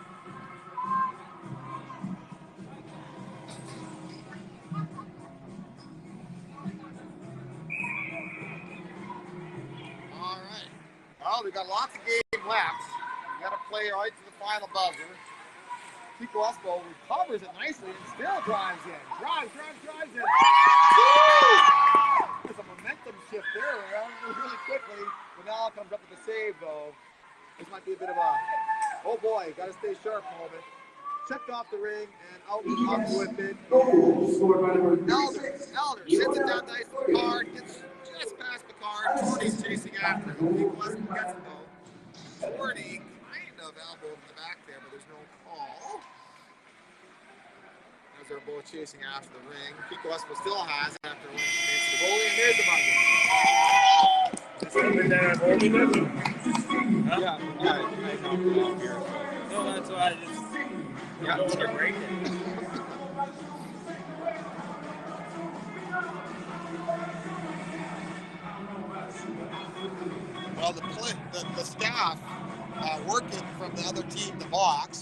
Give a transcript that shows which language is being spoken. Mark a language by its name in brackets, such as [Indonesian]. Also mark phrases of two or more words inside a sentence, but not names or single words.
[English] All right. Well, we've got lots of game left. We got to play right to the final buzzer. Kiekko-Espoo recovers it nicely and still drives in. Drives in. There's a momentum shift there. Really quickly. Vanel comes up with a save, though. This might be a bit of a, oh boy, got to stay sharp moment. Checked off the ring and out with it. Elder sends it down nice to Picard, gets just past Picard. Torney's chasing after him. Kiekko-Espoo gets it, though. Torney kind of elbowed in the back there, but there's no call. As they're both chasing after the ring. Kiekko-Espoo still has it after one minute to the goalie, and there's the buzzer. Yeah, I knocked it off here. No, that's why I just Yeah, don't want to break it. Well, the staff working from the other team, the box.